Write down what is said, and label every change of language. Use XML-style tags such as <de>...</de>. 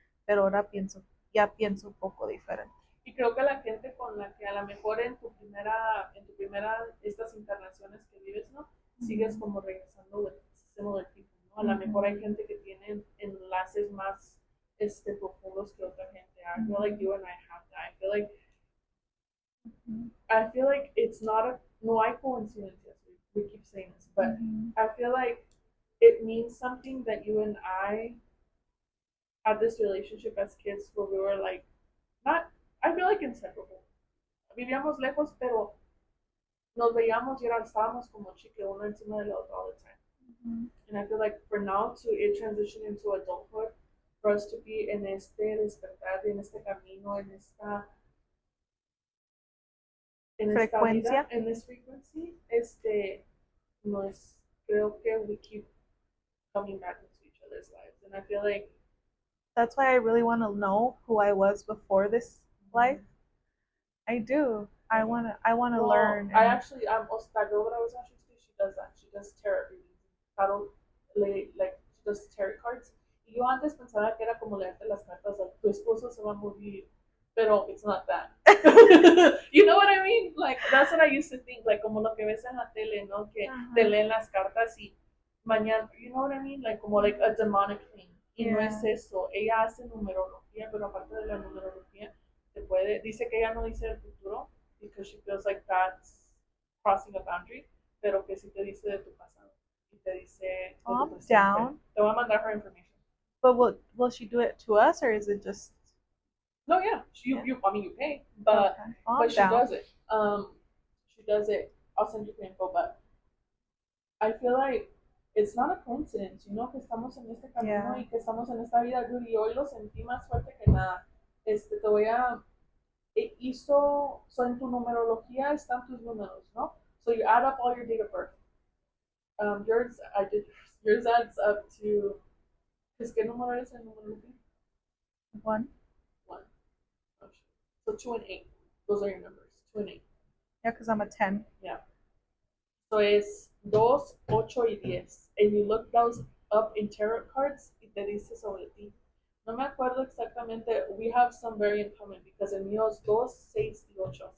<es>Pero ahora ya pienso un poco diferente. Y creo que la gente con la que a lo mejor en tu primera, estas internaciones que vives, ¿no? Sigues como regresando</es> <en>with similar people,</en> <es>¿no? A lo mejor hay gente que tiene enlaces más profundos que otra gente.</es> <en>I feel like you and I have that. I feel like it's not</en> <es>no hay coincidencias.</es> <en>We keep saying this, but I feel like it means something that you and I had this relationship as kids where we were like, not, I feel like inseparable.</en> <es>Vivíamos lejos, pero nos veíamos y estábamos como chicle uno encima del otro</es> <en>all the time. And I feel like for now to it transition into adulthood, for us to be</en> <es>en este despertar, en este camino, en esta frecuencia,</es> <en>vida, en this frequency,</en> <es>no es, creo que</es> <en>we keep coming back into each other's lives. And I feel like that's why I really want to know who I was before this life. I do. I want to learn. I actually, that girl that I was actually to, she does that. She does tarot readings. Like, she does tarot cards.</en> <es>Y yo antes pensaba que era como leerte las cartas,</es> <en>like, tu esposo se va a morir. Pero it's not that. You know what I mean? Like, that's what I used to think.</en> <es>Like, como lo que ves en la tele, ¿no? Que te leen las cartas y mañana,</es> <en>you know what I mean?</en> <es>Like, como</es> <en>like a demonic thing.</en> <es>Y no es eso. Ella hace numerología, pero aparte de la numerología, dice que ella no dice el futuro,</es> <en>because she feels like that's crossing a boundary,</en> <es>pero que sí te dice de tu pasado. Y te dice...</es> <en>I'm down.</en> <es>Te voy a mandar</es> <en>her information. But will she do it to us, or is it just... No, yeah. I mean, you pay, but okay. But she does it. She does it. I'll send you the info, but I feel like it's not a coincidence, you know,</en> <es>que estamos en este camino y que estamos en esta vida, dude, y hoy lo sentí más fuerte que nada. Te voy a hizo, so en tu numerología están tus números, ¿no?</es> <en>So you add up all your date of birth. Yours, I did yours adds up to,</en> <es>¿es qué número es el numerología?</es> <en>One. One. Oh, so 2 and 8. Those are your numbers. 2 and 8. Yeah, because I'm a 10.</en> <es>Yeah. So es 2, 8 y 10.</es> <en>And you look those up in tarot cards</en> <es>y te dice sobre ti. No me acuerdo exactamente.</es> <en>We have some very in common because</en> <es>el mío es 2, 6 y 8.</es>